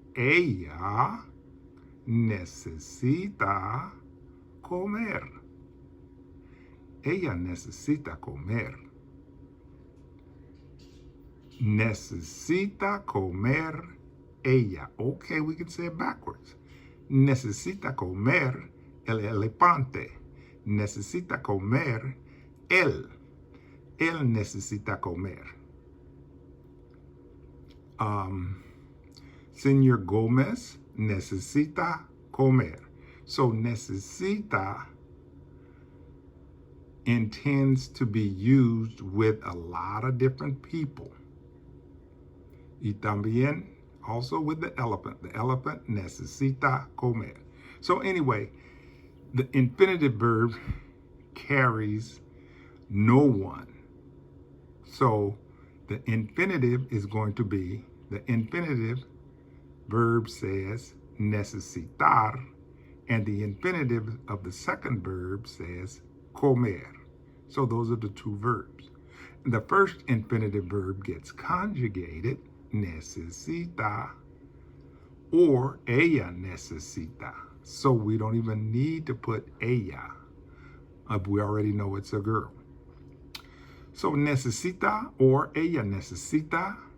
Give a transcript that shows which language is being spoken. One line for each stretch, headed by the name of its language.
Spanish: ella necesita comer. Ella necesita comer. Necesita comer ella.
English: Okay, we can say it backwards.
Spanish: Necesita comer el elefante. Necesita comer él. Él necesita comer. Señor Gómez necesita comer.
English: So necesita intends to be used with a lot of different people.
Spanish: Y también
English: also with the elephant. The elephant
Spanish: necesita comer.
English: So anyway, the infinitive verb carries no one. So the infinitive is going to be, the infinitive verb says necesitar, and the infinitive of the second verb says comer. So those are the two verbs. The first infinitive verb gets conjugated, necesita, or
Spanish: ella necesita.
English: So we don't even need to put ella. We already know it's a girl. So
Spanish: necesita or ella necesita.